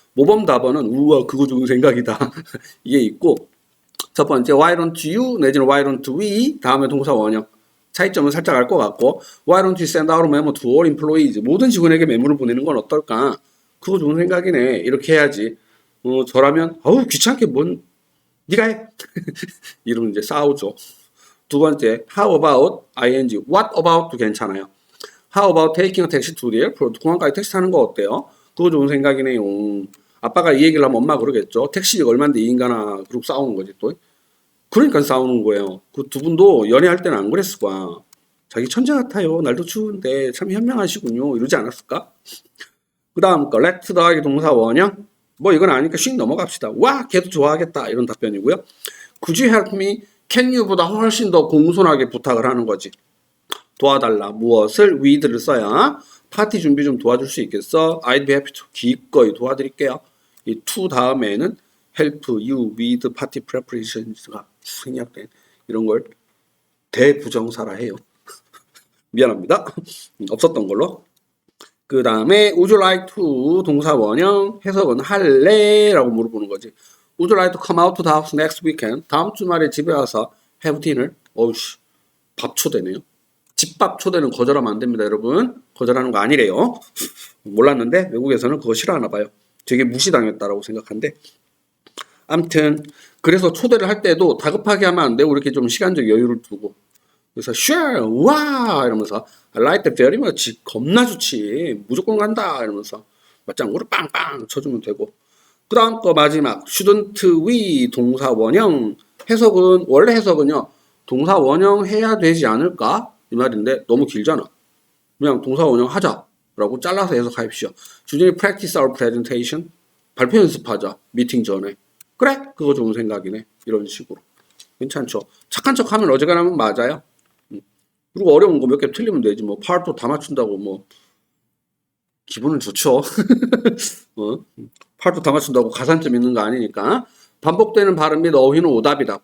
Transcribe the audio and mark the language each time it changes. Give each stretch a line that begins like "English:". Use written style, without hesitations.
Korean: 모범 답안은 우와 그거 좋은 생각이다. 이게 있고 첫 번째
English: why don't you 내지는 why don't we 다음에 동사 원형 차이점은 살짝 알 것 같고 why don't you send out a memo to all employees
Korean: 모든 직원에게 메모를 보내는 건 어떨까? 그거 좋은 생각이네. 이렇게 해야지. 저라면 귀찮게 뭔 네가 해. 이러면 이제 싸우죠. 두 번째, how about ing, what about도 괜찮아요.
English: How about taking a taxi to the airport?
Korean: 공항까지 택시 타는 거 어때요? 그거 좋은 생각이네요. 아빠가 이 얘기를 하면 엄마가 그러겠죠. 택시비가 얼마인데 이 인간아. 그러고 싸우는 거지 또. 그러니까 싸우는 거예요. 그 두 분도 연애할 때는 안 그랬을 거야. 자기 천재 같아요. 날도 추운데 참 현명하시군요. 이러지 않았을까? 그 다음 거 let 더하기 동사 원형. 뭐 이건 아니니까 씩 넘어갑시다. 와 걔도 좋아하겠다. 이런 답변이고요.
English: Could you help me?
Korean: Can you보다 훨씬 더 공손하게 부탁을 하는 거지. 도와달라. 무엇을? with를 써야 파티 준비 좀 도와줄 수 있겠어?
English: I'd be happy to.
Korean: 기꺼이 도와드릴게요. 이 to 다음에는
English: help you with party preparations
Korean: 가 생략된 이런 걸 대부정사라 해요. 미안합니다. 없었던 걸로. 그 다음에 would you like to 동사 원형 해석은 할래? 라고 물어보는 거지.
English: Would you like to come out to the house next weekend?
Korean: 다음 주말에 집에 와서
English: have dinner?
Korean: 어우씨 밥 초대네요. 집밥 초대는 거절하면 안 됩니다, 여러분. 거절하는 거 아니래요. 몰랐는데 외국에서는 그거 싫어하나 봐요. 되게 무시당했다라고 생각한대. 암튼 그래서 초대를 할 때도 다급하게 하면 안 되고 이렇게 좀 시간적 여유를 두고 그래서 sure, 와 이러면서
English: I like that very much.
Korean: 겁나 좋지. 무조건 간다 이러면서 맞장구를 빵빵 쳐주면 되고 그 다음 거 마지막 shouldn't we 동사 원형 해석은 원래 해석은요 동사 원형 해야 되지 않을까 이 말인데 너무 길잖아. 그냥 동사 원형 하자라고 잘라서 해석하십시오.
English: Should we practice our presentation?
Korean: 발표 연습하자 미팅 전에. 그래 그거 좋은 생각이네. 이런 식으로 괜찮죠. 착한 척하면 어지간하면 맞아요. 그리고 어려운 거 몇 개 틀리면 되지 뭐 파트 다 맞춘다고 뭐 기분은 좋죠. 파트 다 맞춘다고 가산점 있는 거 아니니까. 반복되는 발음 및 어휘는 오답이다.